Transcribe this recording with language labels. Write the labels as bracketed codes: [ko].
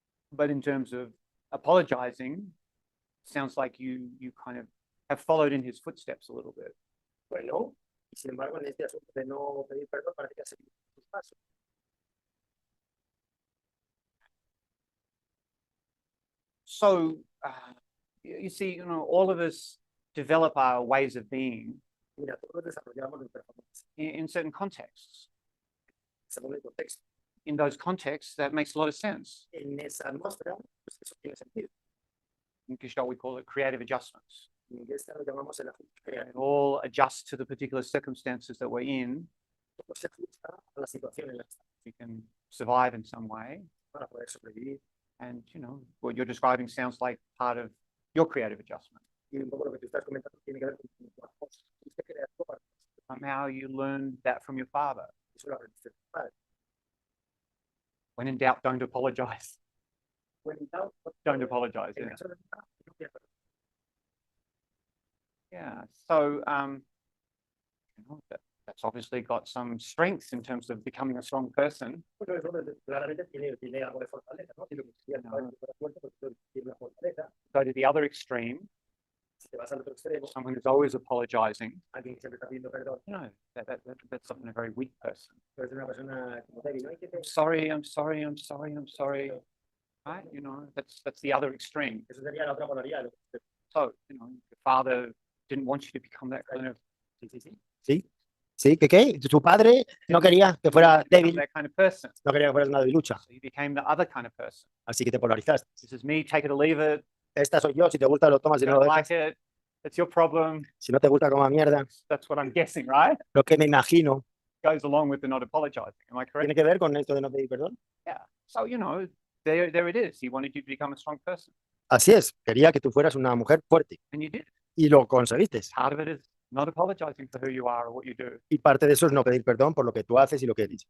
[en] But in terms of apologizing, sounds like you kind of have followed in his footsteps a little bit. [es] Bueno, y sin embargo, en este asunto de no pedir perdón, parece que has seguido tus pasos. [en] So you see, all of us develop our ways of being [es] Mira, todos desarrollamos nuestra forma de ser, [en] in certain contexts. [es] según el contexto. [en] In those contexts, that makes a lot of sense. [es] En esa atmósfera, pues eso tiene sentido. [en] In Gestalt, we call it creative adjustments. [es] En esta lo llamamos el ajuste [en] It [es] creativo. [en] all adjusts to the particular circumstances that we're in. [es] Todo se ajusta a la situación en la que estamos [en] We can survive in some way. [es] para poder sobrevivir. [en] And, what you're describing sounds like part of your creative adjustment. [es] Y un poco lo que tú estás comentando tiene que ver con tu ajuste creativo para [en] Somehow you learned that from your father. [es] eso lo aprendiste de tu padre. [en] When in doubt, don't apologize. When doubt, Don't apologize. [es] en [en] Yeah. [es] caso de duda, no pidas perdón. [en] Yeah. So, That's obviously got some strengths in terms of becoming a strong person. [es] Pues eso claramente tiene algo de fortaleza, ¿no? Si lo que quieres saber que fuera fuerte, pues tiene una fortaleza. [en] Go to the other extreme, [es] Si te vas al otro extremo, [en] someone who's always apologizing, [es] alguien que siempre está pidiendo perdón, [en] that's often a very weak person. [es] puede ser una persona como débil, ¿no? [en] I'm sorry, I'm sorry, I'm sorry, I'm sorry. Right? You know, that's the other extreme. [es] Eso sería la otra polaridad. [en] So, you know, your father didn't want you to become that kind of [es] Sí, ¿qué? Su padre no quería que fuera débil, [en] that kind of person. [es] no quería que fueras una debilucha, [en] So you became the other kind of person. [es] así que te polarizaste. [en] This is me, take it or leave it. [es] Esta soy yo, si te gusta lo tomas y no lo [en] Don't [es] dejas, [en] like it. It's your problem. [es] si no te gusta como mierda. [en] That's what I'm guessing, right? [es] Lo que me imagino [en] Goes along with the not apologizing. Am I correct? [es] tiene que ver con esto de no pedir perdón. [en] Yeah. So, you know, there it is. He wanted you to become a strong person, [es] Así es, quería que tú fueras una mujer fuerte [en] and you did. [es] y lo conseguiste. [en] Part of it is not apologizing for who you are or what you do. [es] Y parte de eso es no pedir perdón por lo que tú haces y lo que eres.